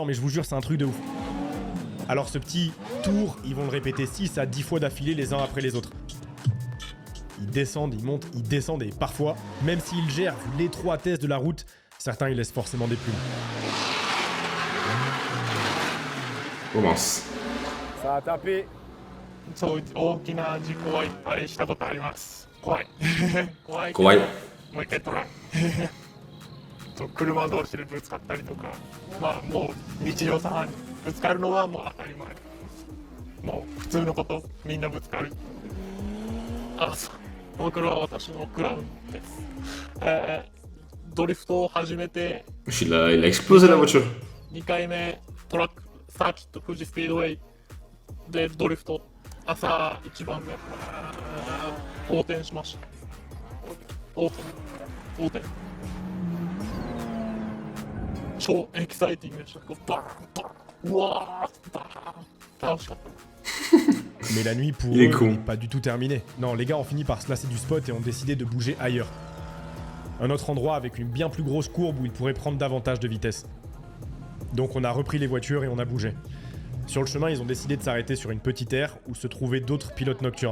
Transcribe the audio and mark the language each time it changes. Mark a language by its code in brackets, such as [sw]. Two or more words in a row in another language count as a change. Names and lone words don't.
[fr] Mais je vous jure, c'est un truc de ouf. Alors ce petit tour, ils vont le répéter 6 à 10 fois d'affilée les uns après les autres. Ils descendent, ils montent, ils descendent et parfois, même s'ils gèrent vu l'étroitesse de la route, certains ils laissent forcément des plumes. Commence. Ça a tapé. [ja] そう大きな事故はいっぱいしたことあります怖い怖いけど怖い。もう一回トライそう車同士でぶつかったりとかまあもう日常茶飯事ぶつかるのはもう当たり前もう普通のことみんなぶつかるあそう僕は私のクラウンです、ドリフトを始めて [fr] Il a explosé la voiture. [ja] 2 回目トラックサーキット富士スピードウェイでドリフト朝一番目横転しました横転超エキサイティングでしたバーンバーンうわーバーン楽しかった [fr] Mais la nuit pour Il est eux con. n'est pas du tout terminée. Non, les gars ont fini par se lasser du spot et ont décidé de bouger ailleurs. Un autre endroit avec une bien plus grosse courbe où ils pourraient prendre davantage de vitesse. Donc on a repris les voitures et on a bougé. Sur le chemin, ils ont décidé de s'arrêter sur une petite aire où se trouvaient d'autres pilotes nocturnes.